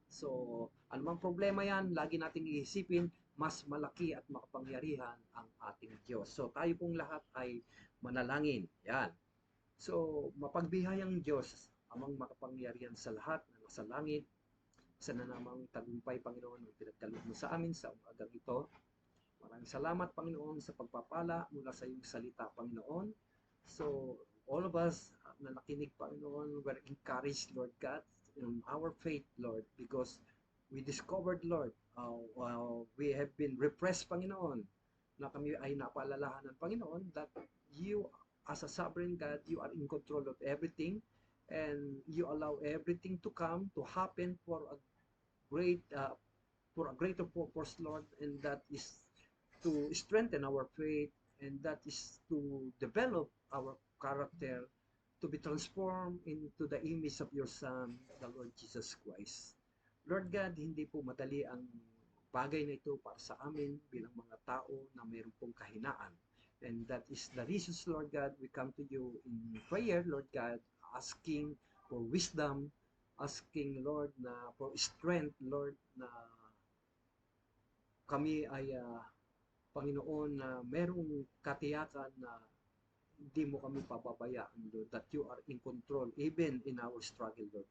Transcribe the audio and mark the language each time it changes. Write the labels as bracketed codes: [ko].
[tl] So, anumang problema yan, lagi nating iisipin, mas malaki at makapangyarihan ang ating Diyos. So, tayo pong lahat ay manalangin. Yan. So, mapagbihayang Diyos, amang makapangyarihan sa lahat na nasa langit, sana namang tagumpay, Panginoon, ang pinagkaloob mo sa amin sa umagang ito. Maraming salamat, Panginoon, sa pagpapala mula sa iyong salita, Panginoon. [en] So, all of us [tl] na nakinig, [en] Panginoon, were encouraged, Lord God, in our faith, Lord, because we discovered, Lord, we have been repressed, Panginoon, [tl] na kami ay napaalalahanan, [en] Panginoon, that you, as a sovereign God, you are in control of everything, and you allow everything to come, to happen great, for a greater purpose, Lord, and that is to strengthen our faith, and that is to develop our character, to be transformed into the image of your Son, the Lord Jesus Christ. [tl] Lord God, hindi po madali ang bagay na ito para sa amin bilang mga tao na mayroon pong kahinaan. [en] And that is the reasons, Lord God, we come to you in prayer, Lord God, asking for wisdom, asking, Lord, na for strength, Lord, [tl] na kami ay [en] Panginoon, [tl] na merong katiyakan na hindi mo kami papabayaan, [en] Lord, that you are in control, even in our struggle, Lord.